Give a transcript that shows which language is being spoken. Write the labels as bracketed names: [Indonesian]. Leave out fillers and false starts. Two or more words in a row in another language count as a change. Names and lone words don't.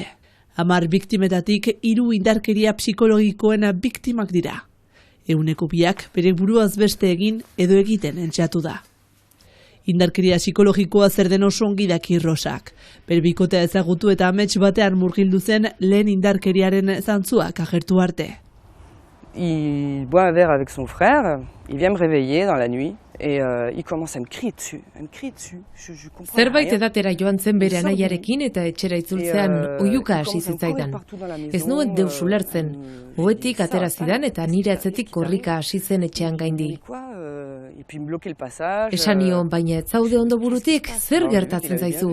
[Basque] 10 biktimetatik 3 indarkeria psikologikoen biktimak dira. 2%ak bere buruaz beste egin edo egiten entxeatu da. Indarkeria psikologikoa zer den oso ongi daki Rosak. Bere bikotea ezagutu eta amets batean murgildu zen lehen indarkeriaren zantzuak agertu arte. [French] Il boit un verre avec son frère, il vient me réveiller dans la nuit et il commence à me crier dessus. Je comprends. [Basque] Zerbait edatera joan zen bere anaiarekin eta etxera itzultzean oihuka hasi zitzaidan. Ez nuen deus ulertzen. Ohetik atera zidan eta nire atzetik korrika hasi zen etxean gaindi. Esan nion, baina ez zaude ondo burutik, zer gertatzen zaizu?